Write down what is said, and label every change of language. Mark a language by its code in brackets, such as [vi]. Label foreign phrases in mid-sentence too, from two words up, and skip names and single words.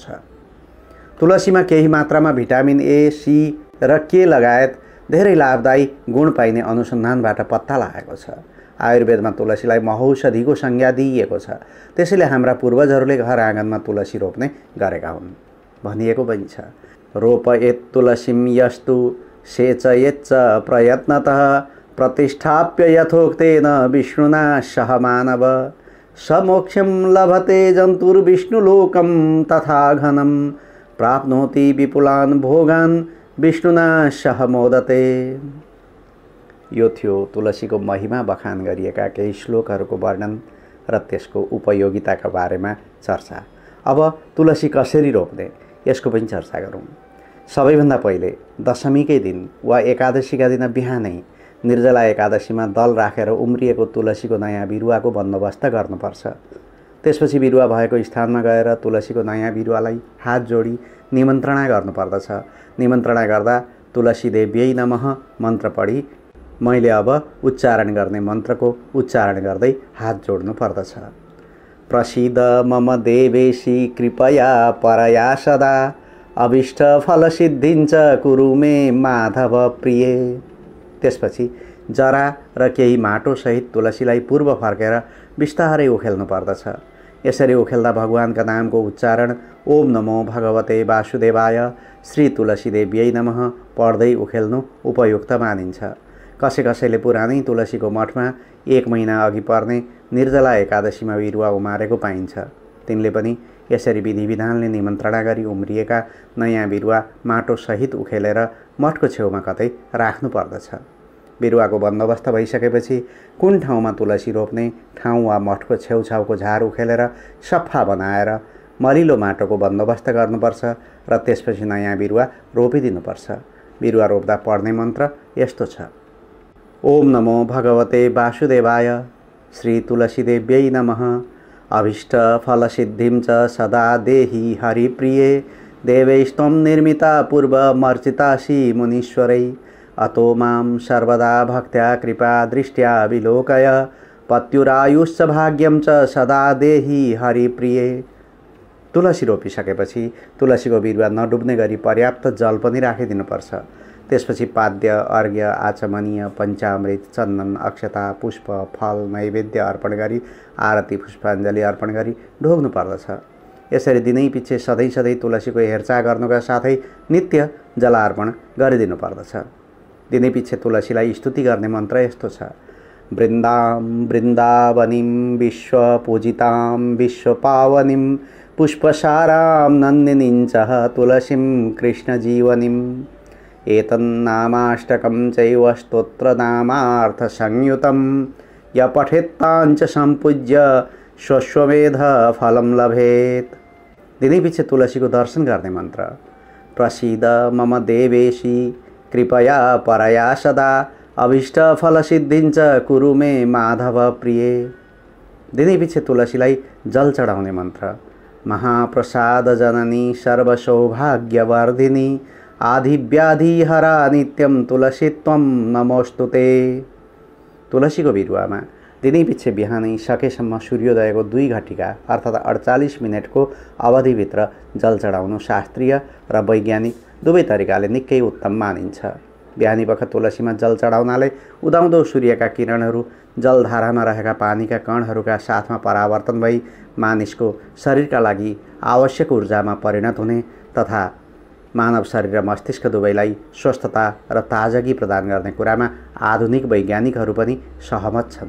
[ne] तुलसीमा केही मात्रामा भिटामिन ए, सी र के लगायत धेरै लाभदायी गुण पाइने अनुसन्धानबाट पत्ता लागेको छ। आयुर्वेदमा तुलसीलाई महौषधिको संज्ञा दिइएको छ। त्यसैले हाम्रा पूर्वजहरूले घर आँगनमा तुलसी रोप्ने गरेका हुन्। भनिएको पनि छ, [sa] रोपयेत् तुलसीं यस्तु सेचयेच्च प्रयत्नतः प्रतिष्ठाप्य यथोक्तेन विष्णुना सह मानव समोक्षं लभते जन्तुर्विष्णुलोकं तथा घनं प्राप्नोति विपुलान् भोगान् विष्णुना सह मोदते। [ne] यो थियो तुलसीको महिमा बखान गरिएका केही श्लोकहरूको वर्णन र त्यसको उपयोगिताका बारेमा चर्चा। अब तुलसी कसरी रोप्ने यसको पनि चर्चा गरौँ। सबैभन्दा पहिले दशमीकै दिन वा एकादशीका दिन बिहानै निर्जला एकादशीमा दल राखेर उम्रिएको तुलसीको नयाँ बिरुवाको बन्दोबस्त गर्नुपर्छ। त्यसपछि बिरुवा भएको स्थानमा गएर तुलसीको नयाँ बिरुवालाई हात जोडी निमन्त्रणा गर्नुपर्दछ। निमन्त्रणा गर्दा [sa] तुलसी देव्यै नमः [ne] मन्त्र पढी मैले अब उच्चारण गर्ने मन्त्रको उच्चारण गर्दै हात जोड्नु पर्दछ। [sa] प्रसीद मम देवेशी कृपया परया सदा अभिष्ट फल सिद्धिन्छ कुरु मे माधव प्रिय। [ne] त्यसपछि जरा र केही माटोसहित तुलसीलाई पूर्व फर्केर बिस्तारै उखेल्नु पर्दछ। यसरी उखेल्दा भगवानका नामको उच्चारण [sa] ओम नमो भगवते वासुदेवाय श्री तुलसी देव्यै नमः [ne] पढ्दै उखेल्नु उपयुक्त मानिन्छ। कसैले पुरानै तुलसीको मठमा 1 महिना अघि पर्ने निर्जला एकादशीमा बिरुवा उमारेको पाइन्छ। तिनले पनि यसरी विधि विधानले निमन्त्रणा गरी उम्रिएका नयाँ बिरुवा माटोसहित उखेलेर मठको छेउमा कतै राख्नु पर्दछ। बिरुवाको बन्दोबस्त भइसकेपछि कुन ठाउँमा तुलसी रोप्ने ठाउँ वा मठको छेउछाउको झार उखेलेर सफा बनाएर मलिलो माटोको बन्दोबस्त गर्नुपर्छ र त्यसपछि नयाँ बिरुवा रोपिदिनुपर्छ। बिरुवा रोप्दा पढ्ने मन्त्र यस्तो छ: [sa] ओम नमो भगवते वासुदेवाय श्री तुलसी देव्यै नमः अभिष्ट फल सिद्धिं च सदा देहि हरिप्रिये देवैस्त्वं निर्मिता पूर्वमर्चितासि मुनीश्वरै अतो मां सर्वदा भक्त्या कृपा दृष्ट्या विलोकय पत्युरायुश्च भाग्यं च सदा देहि हरिप्रिये। [ne] तुलसी रोपिसकेपछि तुलसीको बिरुवा नडुब्ने गरी पर्याप्त जल पनि राखिदिनुपर्छ। त्यसपछि पाद्य अर्घ्य आचमनीय पञ्चामृत चन्दन अक्षता पुष्प फल नैवेद्य अर्पण गरी आरती पुष्पाञ्जली अर्पण गरी ढोग्नु पर्दछ। यसरी दिनै पछि सधैँ तुलसीको हेरचाह गर्नुका साथै नित्य जलार्पण गरिदिनु पर्दछ। दिनै पछि तुलसीलाई स्तुति गर्ने मन्त्र यस्तो छ: [sa] वृन्दां वृन्दावनीं विश्वपूजितां विश्वपावनीं पुष्पसारां नन्दिनीं च तुलसीं कृष्णजीवनीम् एतन्नामाष्टकं चैव स्तोत्रनामार्थसंयुतं य पठेत्ताञ्च सम्पूज्य स्वश्वमेध फलं लभेत्। [ne] दिनै पछि तुलसीको दर्शन गर्ने मन्त्र: [sa] प्रसीद मम देवेशी कृपया परया सदा अभिष्ट फल सिद्धिं च कुरु मे माधव प्रिय। [ne] दिनै पछि तुलसीलाई जल चढाउने मन्त्र: [sa] महाप्रसाद जननी सर्वसौभाग्यवर्धिनी आधिव्याधिहरा नित्यं तुलसी त्वं नमोस्तुते। [ne] तुलसीको बिरुवामा दिनै पछि बिहानै सकेसम्म सूर्योदयको 2 घटिका अर्थात् 48 मिनटको अवधिभित्र जल चढाउनु शास्त्रीय र वैज्ञानिक दुवै तरिकाले निकै उत्तम मानिन्छ। बिहानी पख तुलसीमा जल चढाउनाले उदाउँदो सूर्यका किरणहरू जलधारामा रहेका पानीका कणहरूका साथमा परावर्तन भई मानिसको शरीरका लागि आवश्यक ऊर्जामा परिणत हुने तथा मानव शरीर र मस्तिष्क दुवैलाई स्वस्थता र ताजगी प्रदान गर्ने कुरामा आधुनिक वैज्ञानिकहरू पनि सहमत छन्।